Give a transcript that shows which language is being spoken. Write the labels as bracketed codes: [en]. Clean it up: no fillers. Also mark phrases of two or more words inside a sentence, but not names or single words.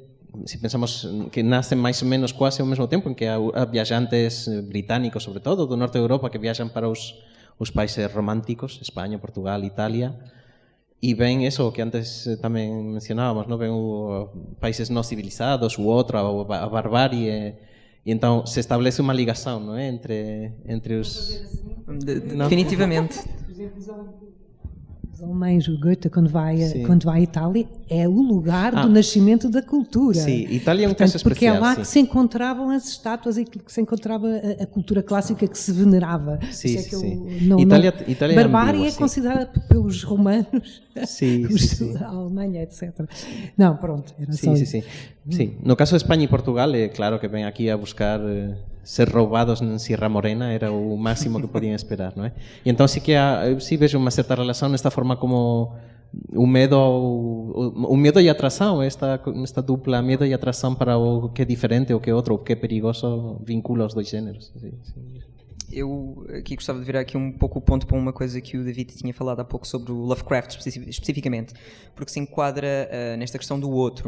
[gl] Si pensamos que nacen máis ou menos quase ao mesmo tempo, en que há viaxantes británicos, sobre todo, do norte de Europa, que viaxan para os países románticos, España, Portugal, Italia, e ven eso que antes tamén mencionábamos, ¿no? Ven países non civilizados, u outra, a barbarie, e então se establece unha ligação, [pt] não é? [gl] Entre os... [pt] Definitivamente. Os alemães, o Goethe, quando vai à Itália, é o lugar do nascimento da cultura. Sim, Itália é um caso especial. Porque é lá que se encontravam as estátuas e que se encontrava a cultura clássica que se venerava. Sim, Itália barbárie é considerada pelos romanos, a Alemanha, etc. Não, pronto, era só isso. Sim. No caso de Espanha e Portugal, é claro que vem aqui a buscar... [gl] ser roubados en Sierra Morena era o máximo que podían esperar, non é? E entón sí que sí vejo unha certa relación nesta forma como o medo e atração, esta dupla medo e atração para o que é diferente, o que é outro, o que é perigoso, vincula os dois géneros. [pt] Eu aqui gostava de virar aqui um pouco o ponto para uma coisa que o David tinha falado há pouco sobre o Lovecraft especificamente, porque se enquadra nesta questão do outro.